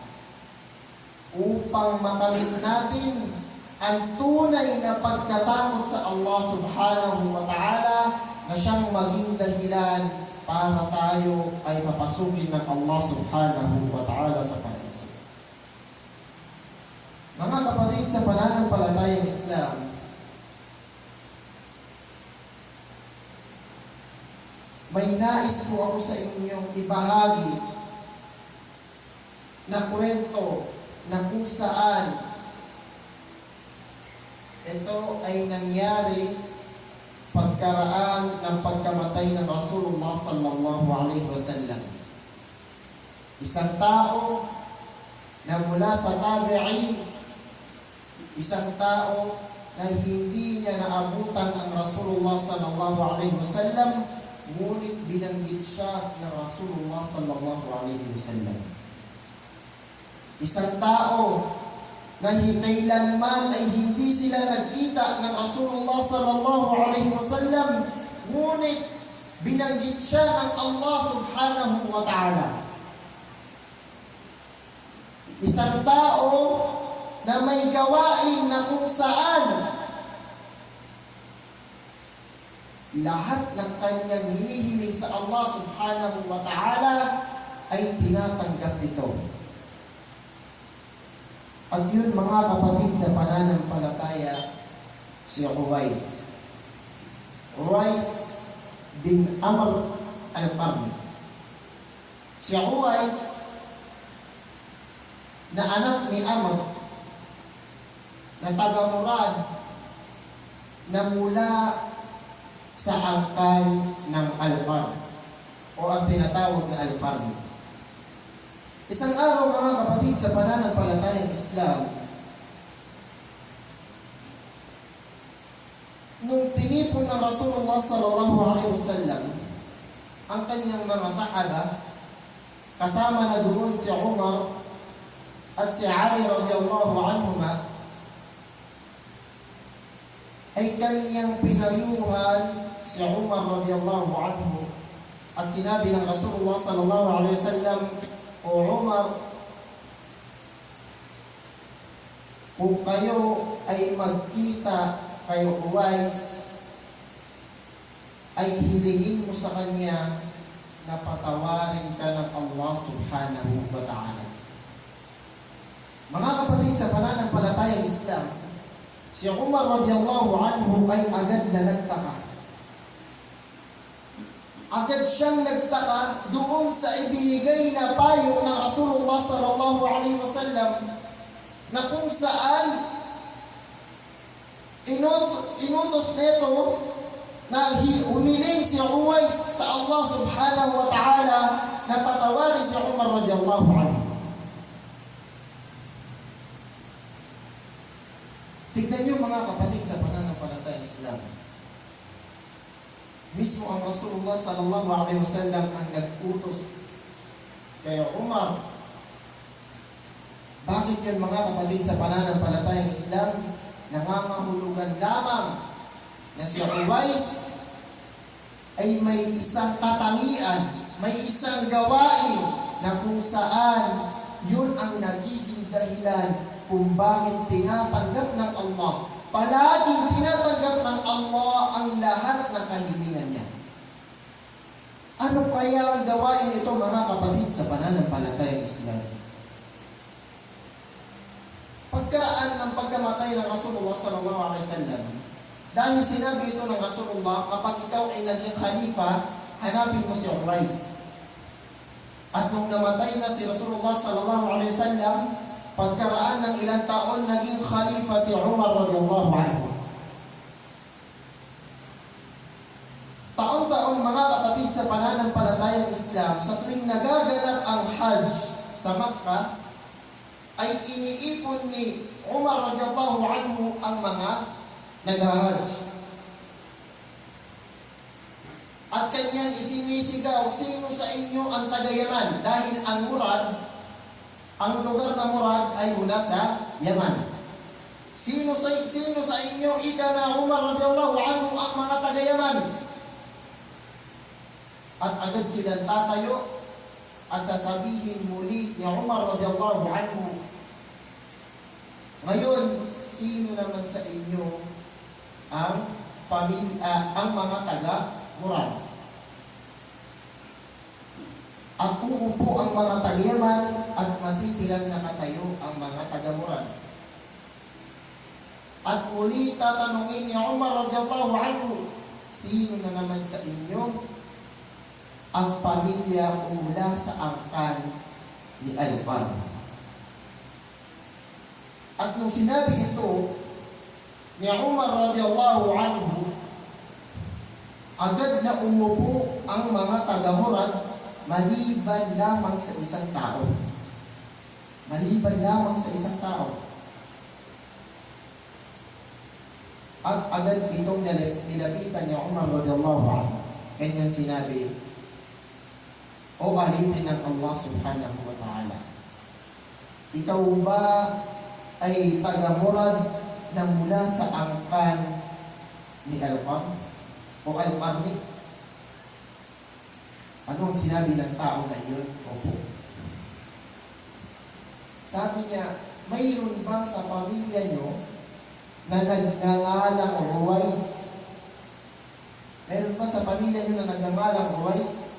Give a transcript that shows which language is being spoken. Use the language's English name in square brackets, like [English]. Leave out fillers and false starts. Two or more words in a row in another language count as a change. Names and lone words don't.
[Filipino] upang makamit natin ang tunay na pagkatakot sa Allah [Arabic] سبحانه وتعالى [Filipino] na siyang maging dahilan para tayo ay papasukin ng Allah [Arabic] سبحانه وتعالى [Filipino] sa paraiso. Mga kapatid sa pananampalatayang Islam, may nais po ako sa inyong ibahagi na kwento na kung saan ito ay nangyari pagkaraan ng pagkamatay ng Rasulullah [Arabic] صلى الله عليه وسلم. [Filipino] Isang tao na mula sa tabi'in, isang tao na hindi niya naabutan ang Rasulullah [Arabic] صلى الله عليه وسلم, [Filipino] ngunit binanggit siya ng Rasulullah [Arabic] صلى الله عليه وسلم. [Filipino] Isang tao na kailanman ay hindi sila nagkita ng Rasulullah [Arabic] صلى الله عليه وسلم, [Filipino] ngunit binanggit siya ng Allah [Arabic] سبحانه وتعالى. [Filipino] Isang tao na may gawain na kung saan lahat ng kanyang hinihiling sa Allah [Arabic] سبحانه وتعالى [Filipino] ay tinatanggap ito. At yun mga kapatid sa pananampalataya, si Uwais. Uwais bin Amr al-Qarni. Si Uwais na anak ni Amr na taga-Murad na mula sa angkan ng Al-Qarn o ang tinatawag na Al-Qarni. Isang araw mga kapatid sa pananampalatayang Islam, nung tinipon ng Rasulullah [Arabic] صلى الله عليه وسلم [Filipino] ang kanyang mga sahaba, kasama na doon si Umar at si Ali [Arabic] رضي الله عنهما, [Filipino] ay kanyang pinayuhan si Umar [Arabic] رضي الله عنه [Filipino] at sinabi ng Rasulullah [Arabic] صلى الله عليه وسلم, [Filipino] "O Umar, kung kayo ay magkita kayo Uwais, ay hilingin mo sa kanya na patawarin ka ng Allah [Arabic] سبحانه وتعالى." [Filipino] Mga kapatid sa pananampalatayang Islam, si Umar [Arabic] رضي الله عنه [Filipino] ay agad na nagtaka. Agad siyang nagtaka doon sa ibinigay na payo ng Rasulullah [Arabic] صلى الله عليه وسلم [Filipino] na kung saan inutos nito na humiling si Uwais sa Allah [Arabic] سبحانه وتعالى [Filipino] na patawarin si Umar [Arabic] رضي الله عنه. [Filipino] Tignan niyo mga kapatid sa pananampalatayang Islam. Mismo ang Rasulullah [Arabic] صلى الله عليه وسلم [Filipino] ang nag-utos kay Umar. Bakit yun mga kapatid sa pananampalatayang Islam? Nangangahulugan lamang na si Uwais ay may isang katangian, may isang gawain na kung saan yun ang nagiging dahilan kung bakit tinatanggap ng Allah. Palaging tinatanggap ng Allah ang lahat ng kahilingan niya. Ano kaya ang gawain ito mga kapatid sa pananampalatayang Islam? Pagkaraan ng pagkamatay ng Rasulullah [Arabic] صلى الله عليه وسلم, [Filipino] dahil sinabi ito ng Rasulullah, kapag ikaw ay naging khalifa, hanapin mo si Uwais. At nung namatay na si Rasulullah [Arabic] صلى الله عليه وسلم, [Filipino] pagkaraan ng ilang taon, naging khalifa si Umar [Arabic] رضي الله عنه. [Filipino] Taon-taon mga kapatid sa pananampalatayang Islam, sa tuwing nagaganap ang Hajj sa Makkah, ay iniipon ni Umar [Arabic] رضي الله عنه [Filipino] ang mga nag-Hajj. At kanyang isinisigaw, sino sa inyo ang taga-Yaman? Dahil ang Murad, ang lugar na Murad ay mula sa Yaman. Sino sa inyo, ika na Umar [Arabic] رضي الله عنه [Filipino] ang mga taga-Yaman? At agad silang tatayo at sasabihin muli ni Umar [Arabic] رضي الله عنه, [Filipino] ngayon, sino naman sa inyo ang mga taga-Murad? At uupo ang mga taga-Yaman at matitirang nakatayo ang mga taga-Murad. At muli tatanungin ni Umar [Arabic] رضي الله عنه, [Filipino] sino na naman sa inyo ang pamilya mula sa angkan ni Al-Qarn? At nung sinabi ito ni Umar [Arabic] رضي الله عنه, [Filipino] agad na umupo ang mga taga-Murad maliban lamang sa isang tao. Maliban lamang sa isang tao. At agad itong nilapitan ni Umar [Arabic] رضي الله عنه. [Filipino] Kanyang sinabi, O alipin ng Allah [Arabic] سبحانه وتعالى, [Filipino] ikaw ba ay taga-Murad na mula sa angkan ni Al-Qarn o Al-Qarni? Ano ang sinabi ng tao na iyon? Opo. Sabi niya, mayroon ba sa pamilya nyo na nagngangalang Uwais Meron pa sa pamilya niyo na nagngangalang Uwais?